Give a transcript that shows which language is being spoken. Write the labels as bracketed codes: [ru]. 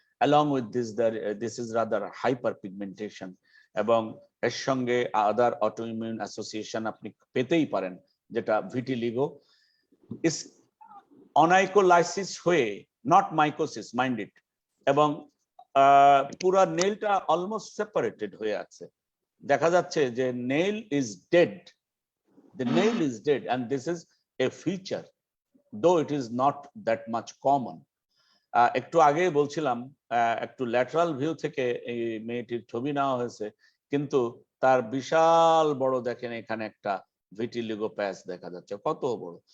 [en] Along with this, this is rather hyperpigmentation, [bn] এবং এর সঙ্গে আদার অটোইমিউন অ্যাসোসিয়েশন আপনি পেতেই পারেন, যেটা ভিটিলিগো অনাইকোলাইসিস হয়ে, [en] not mycosis, mind it, [bn] এবং পুরা নেইলটা অলমোস্ট সেপারেটেড হয়ে আছে। দেখা যাচ্ছে যে [en] Nail is dead, the nail is dead, and this is a feature, though it is not that much common. [bn] একটু আগে বলছিলাম একটু ল্যাটারাল ভিউ থেকে এই মেয়েটির ছবি নেওয়া হয়েছে, কিন্তু তার বিশাল বড় দেখেন এখানে একটা ভিটিলিগো প্যাচ দেখা যাচ্ছে, কত বড়।